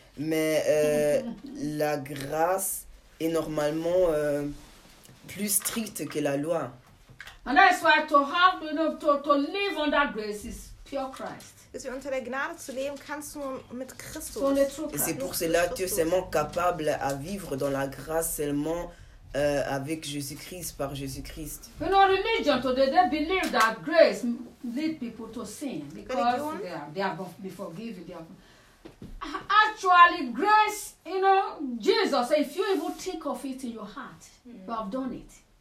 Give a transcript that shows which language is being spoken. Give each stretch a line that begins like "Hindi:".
French: Mais la grâce est normalement plus stricte que la loi.
English: And that's why to have, you know, to live under grace is pure Christ.
German: Dass wir unter der Gnade zu leben, kannst du nur mit Christus. So
French: Et c'est pour cela que tu es seulement capable à vivre dans la grâce seulement avec Jésus-Christ, par Jésus-Christ.
English: You know, religion today, they believe that grace lead people to sin because they are forgiven. Actually, grace, you know, Jesus said, if you even think of it in your heart, you have done it.